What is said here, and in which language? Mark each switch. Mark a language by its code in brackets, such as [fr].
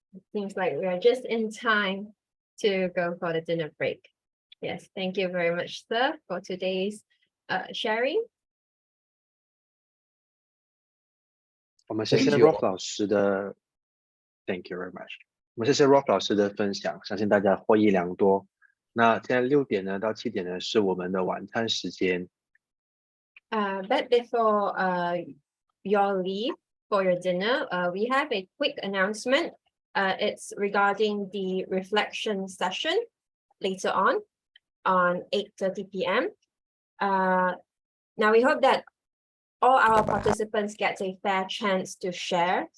[en] It seems like we are just in time to go for the dinner break. Yes, thank you very much, sir, for today's sharing. [zh] 我们谢谢 [en] Thank you. Rolf [zh] 老师的 [en] ，Thank you very much。 [zh] 我们谢谢 Rolf 老师的分享，相信大家获益良多。那现在6点呢到7点呢是我们的晚餐时间。 [en] But before your leave for your dinner, we have a quick announcement. It's regarding the reflection session later on 8:30 p.m. Now we hope that all our participants get a fair chance to share.